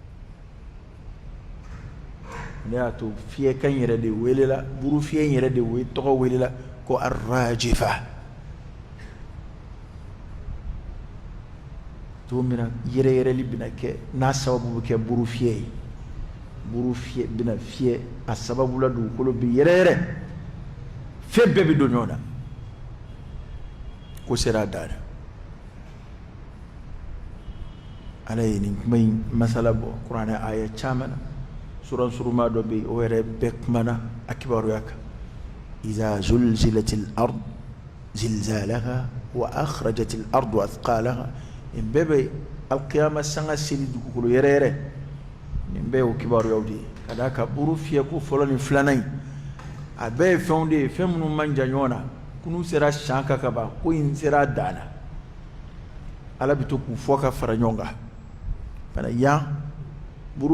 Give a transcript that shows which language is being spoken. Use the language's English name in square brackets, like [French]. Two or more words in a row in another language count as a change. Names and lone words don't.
[Bambara] ne y'a to fiyɛkan yɛrɛ de welela buru fiyɛ yɛrɛ de tɔgɔ welela ko arrajifa don min na yɛrɛyɛrɛli bɛna kɛ n'a sababu bɛ kɛ buru fiyɛ ye buru fiyɛ bɛna fiyɛ a sababu la dugukolo bɛ yɛrɛyɛrɛ fɛn bɛɛ bɛ don ɲɔgɔn na ko sera a dan na ala ye nin kuma in masala bɔ kuranɛ aya caman na sura suruma dɔ bɛ yen o yɛrɛ bɛɛ kumana a kibaruya kan [Arabic] إذا زلزلت الأرض زلزالها وأخرجت الأرض أثقالها [Bambara] nin bɛɛ bɛ alqiyama sanga seli dugukolo yɛrɛyɛrɛ nin bɛɛ y'o kibaruyaw de ye ka d'a kan buru fiyɛko fɔlɔ ni filanan in a bɛɛ ye fɛnw de ye fɛn minnu man jan ɲɔgɔn na kunu sera siɲɛ kan ka ban ko in sera a dan na ala bɛ to k'u fɔ ka fara ɲɔgɔn kan fana yan buru